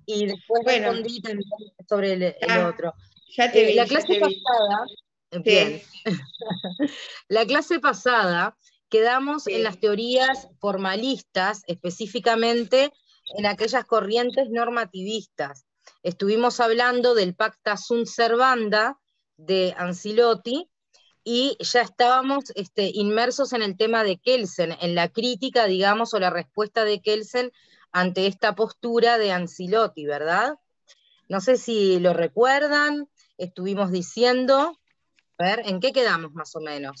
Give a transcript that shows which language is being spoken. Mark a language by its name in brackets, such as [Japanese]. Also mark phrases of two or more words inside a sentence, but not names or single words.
[Spanish] Y después respondí también sobre el otro. Ya te vi, la clase pasada Bien. La clase pasada quedamos en las teorías formalistas, específicamente en aquellas corrientes normativistas. Estuvimos hablando del [Latin] Pacta sunt servanda [Spanish] de Ancelotti, y ya estábamos inmersos en el tema de Kelsen, en la crítica, digamos, o la respuesta de Kelsen ante esta postura de Ancelotti, ¿verdad? No sé si lo recuerdan, estuvimos diciendo, a ver, ¿en qué quedamos más o menos?